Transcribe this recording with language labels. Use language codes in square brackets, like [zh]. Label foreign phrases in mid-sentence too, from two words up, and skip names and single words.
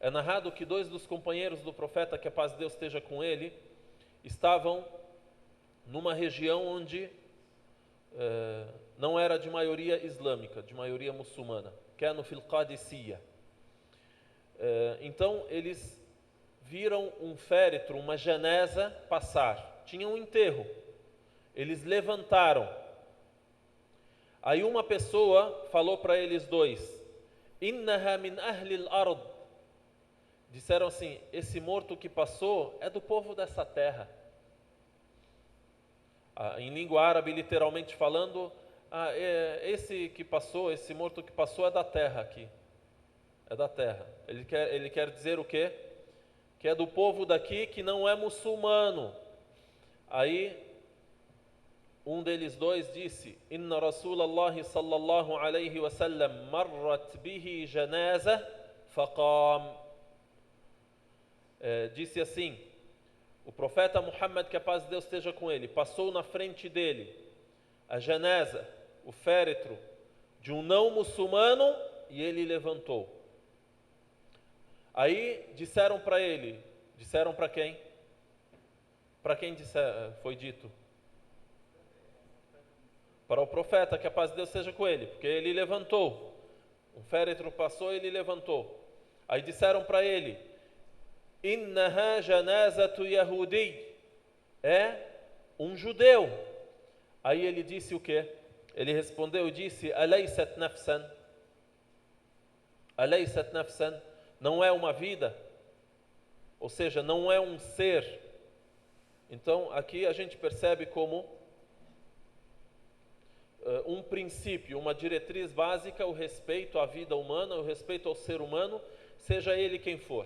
[pt] É narrado que 2 dos companheiros do profeta, que a paz de Deus esteja com ele, estavam numa região onde não era de maioria islâmica, de maioria muçulmana, que é no Qadisiyya. Então eles viram um féretro, uma janeza passar. Tinha um enterro. Eles levantaram. Aí uma pessoa falou para eles 2: [ar] إنها من أهل الأرض. [pt] Disseram assim: esse morto que passou é do povo dessa terra. Em língua árabe, literalmente falando, esse que passou, esse morto que passou é da terra aqui. É da terra. Ele quer dizer o quê? Que é do povo daqui que não é muçulmano. Aí um deles 2 disse: [ar] إن رسول الله صلى الله عليه وسلم مرت به جنازة فقام. [pt] Disse assim: o profeta Muhammad, que a paz de Deus esteja com ele, passou na frente dele a janaza, o féretro de um não muçulmano, e ele levantou. Aí disseram para ele, disseram para quem? Para quem foi dito? Para o profeta, que a paz de Deus seja com ele, porque ele levantou. Um féretro passou e ele levantou. Aí disseram para ele: [ar] إنها جنازة يهودي. [pt] É um judeu. Aí ele disse o quê? Ele respondeu e disse: [ar] أليست نفسا أليست نفسا. [pt] Não é uma vida? Ou seja, não é um ser. Então aqui a gente percebe como um princípio, uma diretriz básica, o respeito à vida humana, o respeito ao ser humano, seja ele quem for.